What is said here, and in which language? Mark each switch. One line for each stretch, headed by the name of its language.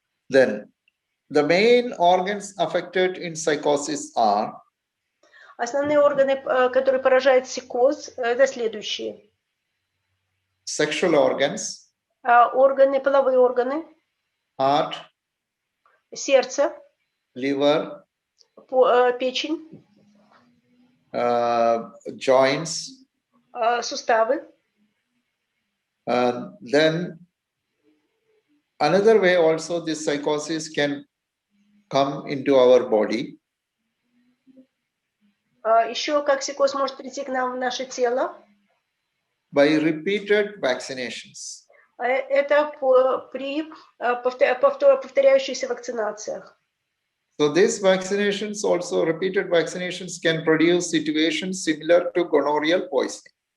English: Then the main organs affected in psychosis are
Russian: Основные органы, которые поражают психоз, это следующие.
English: sexual organs,
Russian: Половые органы,
English: heart,
Russian: сердце,
English: liver,
Russian: печень,
English: joints,
Russian: суставы.
English: Then another way also this psychosis can come into our body.
Russian: Еще как психоз может прийти к нам в наше тело.
English: By repeated vaccinations.
Russian: Это при повторяющихся вакцинациях.
English: So these vaccinations also, repeated vaccinations can produce situations similar to gonorrheal poisoning.